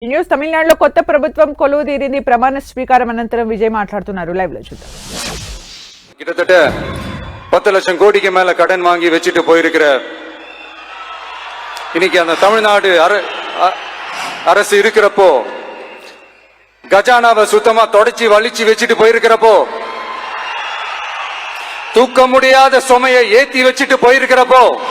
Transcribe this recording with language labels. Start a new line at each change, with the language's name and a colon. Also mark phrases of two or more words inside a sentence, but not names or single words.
Telugu: న్యూస్ తమిళనాడులో కొత్త ప్రభుత్వం కొలువు తీరింది. ప్రమాణ స్వీకారం అనంతరం విజయ్ మాట్లాడుతున్నారు. లైవ్ లో చూద్దాం.
Tamil: கிட்டத்தட்ட 10 லட்சம் கோடிக்கு மேல கடன் வாங்கி வச்சுட்டு போயிருக்கிற இன்னைக்கு அந்த தமிழ்நாடு அரசு இருக்கிறப்போ, கஜானாவை சுத்தமா தொடச்சி வலிச்சு வச்சுட்டு போயிருக்கிறப்போ, தூக்க முடியாத சுமையை ஏத்தி வச்சுட்டு போயிருக்கிறப்போ,